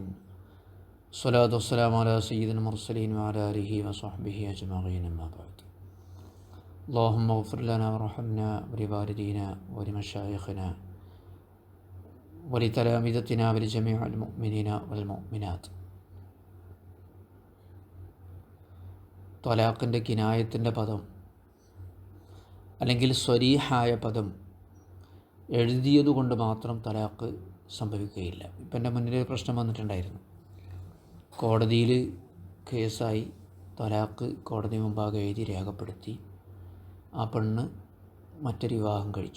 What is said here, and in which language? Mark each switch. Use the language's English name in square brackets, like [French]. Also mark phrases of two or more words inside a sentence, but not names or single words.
[Arabic] الصلاة والسلام على سيد المرسلين وعلى آله وصحبه أجمعين، أما بعد. اللهم اغفر لنا وارحمنا ولوالدينا ولمشايخنا ولتلامذتنا ولجميع المؤمنين والمؤمنات. [Malayalam] ത്വലാഖിൻ്റെ കിനായത്തിൻ്റെ പദം അല്ലെങ്കിൽ സ്വരീഹായ പദം എഴുതിയതുകൊണ്ട് മാത്രം തലാഖ് സംഭവിക്കുകയില്ല. ഇപ്പം എൻ്റെ മുന്നിൽ പ്രശ്നം വന്നിട്ടുണ്ടായിരുന്നു. കോടതിയിൽ കേസായി, തലാഖ് കോടതി മുമ്പാകെ എഴുതി രേഖപ്പെടുത്തി, ആ പെണ്ണ് മറ്റൊരു വിവാഹം കഴിച്ചു.